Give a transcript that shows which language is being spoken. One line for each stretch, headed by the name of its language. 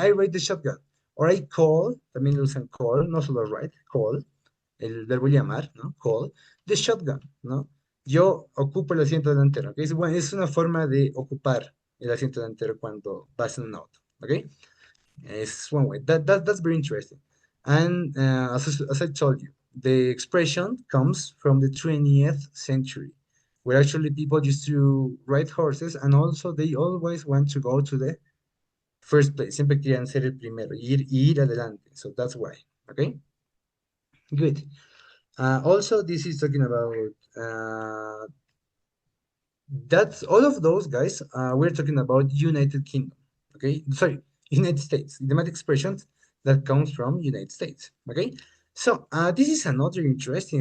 English: I ride the shotgun, or I call,
Spanish: también lo usan
English: call,
Spanish: no solo
English: ride, call,
Spanish: el verbo llamar,
English: ¿no? Call, the shotgun,
Spanish: ¿no? Yo ocupo el asiento delantero, ¿ok? Bueno, es una forma de ocupar el asiento delantero cuando vas en un auto, ¿ok?
English: It's one way. That's very interesting. And as I told you, the expression comes from the 20th century, where actually people used to ride horses and also they always want to go to the first place.
Spanish: Siempre querían ser el primero, ir adelante.
English: So that's why, okay? Good. Also, this is talking about that's all of those guys. We're talking about United Kingdom. Okay, sorry, United States. Idiomatic expressions that comes from United States. Okay, so this is another interesting.